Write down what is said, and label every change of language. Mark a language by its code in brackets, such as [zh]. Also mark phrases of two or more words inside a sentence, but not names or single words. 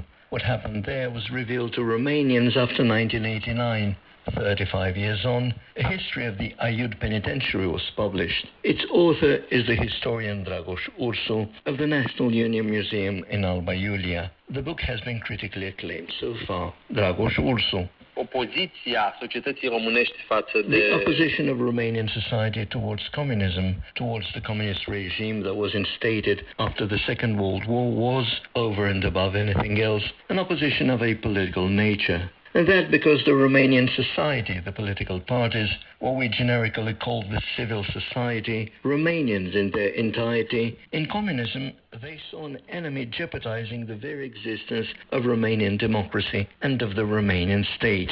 [en] What happened there was revealed to Romanians after 1989. 35 years on, a history of the Aiud penitentiary was published. Its author is the historian Dragoș Ursu of the National Union Museum in Alba Iulia. The book has been critically acclaimed so far. Dragoș Ursu. [ro] Opoziția societății românești față de... [en] The opposition of Romanian society towards communism, towards the communist regime that was instated after the Second World War, was, over and above anything else, an opposition of a political nature. And that because the Romanian society, the political parties, what we generically call the civil society, Romanians in their entirety, in communism, they saw an enemy jeopardizing the very existence of Romanian democracy and of the Romanian state.